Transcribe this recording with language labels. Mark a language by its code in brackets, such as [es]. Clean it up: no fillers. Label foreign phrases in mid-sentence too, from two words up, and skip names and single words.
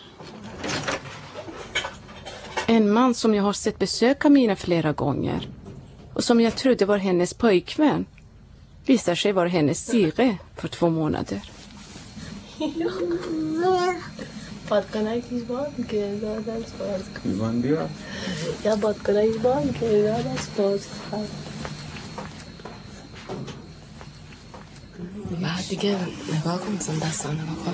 [sv] En man som jag har sett besöka mina flera gånger och som jag trodde var hennes pojkvän visar sig vara hennes Sigre för 2 månader. [fa] بعد دیگه نگاه کن مثلا دستان نگاه کن